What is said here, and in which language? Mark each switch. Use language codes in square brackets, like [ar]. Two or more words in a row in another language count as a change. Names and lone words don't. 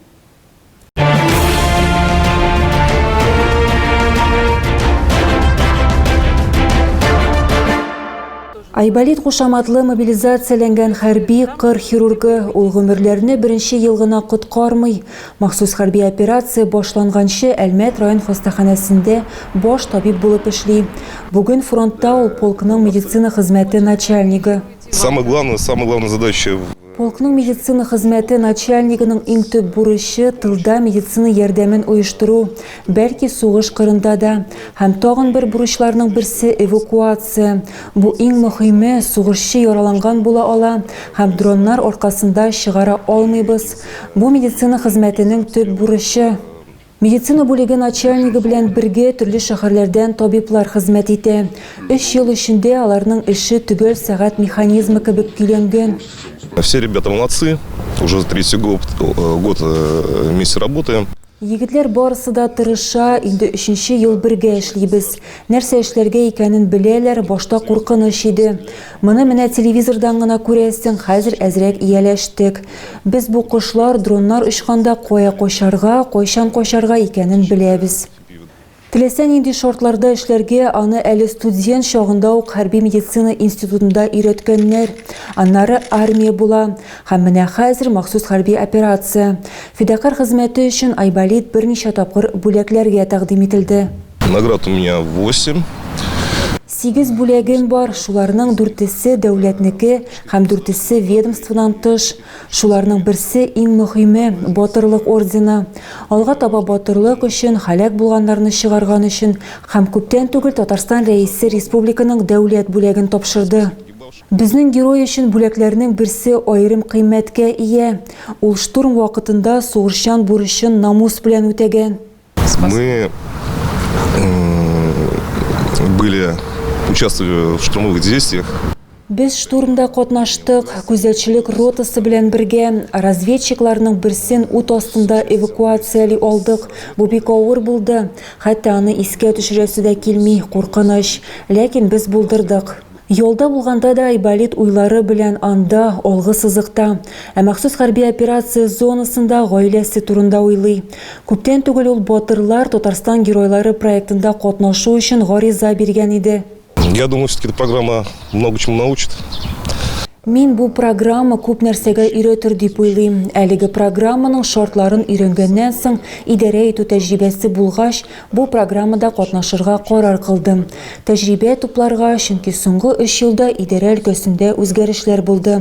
[tt] Айболит кушаматлы мобилизацияләнгән хәрби кыр хирургы ул гомерләрне беренче ел гына коткармый. Махсус хәрби операция башланганчы Әлмәт район хастаханәсендә баш табиб булып эшли. Бүген фронтта ул полкның медицина хезмәте начальнигы. [ru] Самая главная задача. [tt] Полкның медицина хезмәте начальнигының иң төп бурычы тылда медицина ярдәмен оештыру, бәлки сугыш кырында да. Һәм тагын бер бурычларның берсе эвакуация. Бу иң мөһиме, сугышчы яраланган була ала һәм дроннар аркасында чыгара алмыйбыз. Бу медицина хезмәтенең төп бурычы. Медицина бүлеге начальнигы белән бергә төрле шәһәрләрдән табиблар хезмәт итә. 3 ел эчендә аларның эше төгәл сәгать механизмы кебек көйләнгән. [ru] Все ребята молодцы, уже 3-й год вместе работаем. [tt] Егетләр барысы да тырыша, инде 3-нче ел бергә эшлибез. Нәрсә эшләргә икәнен беләләр, башта куркыныч иде. Моны менә телевизордан гына күрәсең, хәзер әзрәк ияләштек. Без бу кошлар дроннар очканда кая качарга, кайчан качарга икәнен беләбез. Теләсә нинди шартларда эшләргә аны әле студент чагында ук хәрби медицина институтында өйрәткәннәр. Аннары армия була. Һәм менә хәзер махсус хәрби операция. Фидакар хезмәте өчен Айболит берничә тапкыр бүләкләргә тәкъдим ителде. [ru] Наград у меня 8. [tt] 8 бүләгем бар, шуларның 4-се дәүләтнеке һәм 4-се ведомстводан тыш. Шуларның берсе иң мөһиме Батырлык ордены. Алга таба батырлык өчен, һәлак булганнарны чыгарган өчен һәм күптән түгел Татарстан рәисе республиканың дәүләт бүләген тапшырды. Безнең герой өчен бүләкләрнең берсе аерым кыйммәткә ия. Ул штурм вакытында сугышчан бурычын намус белән үтәгән. [ru] Мы участвовали в штурмовых действиях. [tt] Без штурмда катнаштык, күзәтчелек ротасы белән бергә разведчикларның берсен ут астында эвакуациялый алдык. Бу бик авыр булды. Хәтта аны искә төшерәсе дә килми, куркыныч. Ләкин без булдырдык. Йолда булганда да Айболит уйлары белән анда, алгы сызыкта. Махсус хәрби операция зонасында гаиләсе турында уйлый. Күптән түгел ул Батырлар Татарстан геройлары проектында катнашу өчен гариза биргән иде. [ru] Я думаю, все-таки эта программа много чему научит. [tt] Мен бу программа күп нәрсәгә өйрәтер дип уйлыйм. Әлеге программаның шартларын өйрәнгәннән соң идарә итү тәҗрибәсе булгач, бу программада катнашырга карар кылдым. Тәҗрибә тупларга, чөнки соңгы 3 елда идарә өлкәсендә үзгәрешләр булды.